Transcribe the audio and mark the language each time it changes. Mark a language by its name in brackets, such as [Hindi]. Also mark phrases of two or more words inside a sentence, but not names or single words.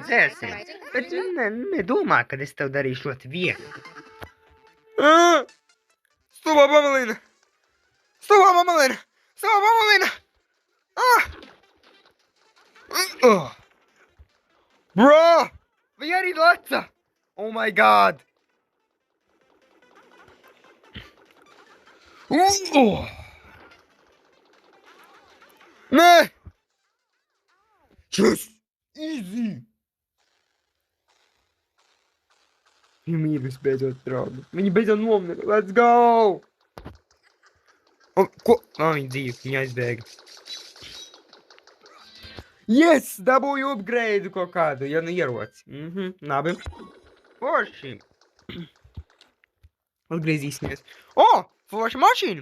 [Latvian] Bet nedomā, kad es tev darīšu ļoti viegli. Stulbā Bambalīna! Bro! Viņa arī leca! [English] Oh my god! [Latvian] Nē! [English] Just easy! [Latvian] Viņa mīlis beidzot, draugi. Viņa beidzot nomira. [English] Let's go! [Latvian] Ko? Viņa dzīve, viņa aizbēga. [English] Yes! [Latvian] Dabūju upgrade kaut kādu, ja nu ieroci. Labi. Forši. Atgriezīsimies. Forša mašīna!